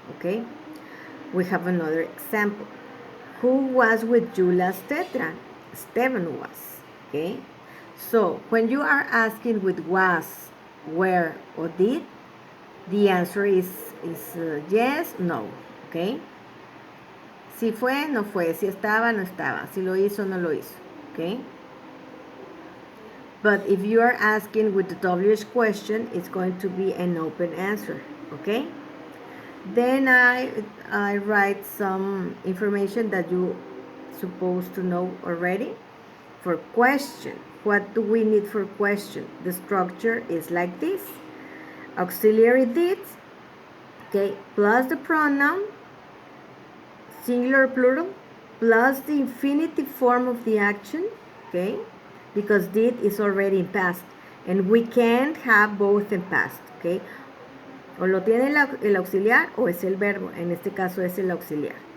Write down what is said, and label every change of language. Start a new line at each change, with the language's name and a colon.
English: Okay, we have another example. Who was with you last tetra? Steven was. Okay, so when you are asking with was, where, or did, the answer is yes, no.
Spanish: Okay, si fue, no fue, si estaba, no estaba, si lo hizo, no lo hizo.
English: Okay, but if you are asking with the WH question, it's going to be an open answer. Okay, then I write some information that you supposed to know already. For question, what do we need for question? The structure is like this: auxiliary did, okay, plus the pronoun, singular, plural, plus the infinitive form of the action. Okay, because did is already in past, and we can't have both in past.
Spanish: Okay, o lo tiene el auxiliar o es el verbo. En este caso es el auxiliar.